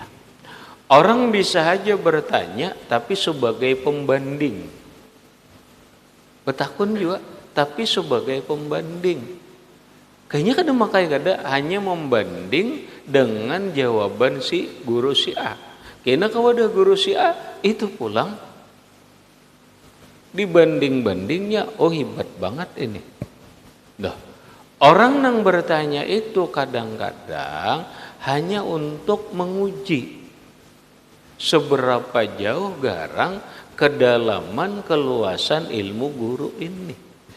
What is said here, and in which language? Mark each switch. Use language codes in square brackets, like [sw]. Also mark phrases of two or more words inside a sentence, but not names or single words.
[bjn] Orang bisa aja bertanya tapi sebagai pembanding. Betakun juga tapi sebagai pembanding. Kayaknya kada memakai kada, hanya membanding dengan jawaban si guru si A. Kena kalau ada guru si A itu pulang dibanding-bandingnya, oh hebat banget ini. Dah. Orang yang bertanya itu kadang-kadang hanya untuk menguji seberapa jauh garang kedalaman keluasan ilmu guru ini.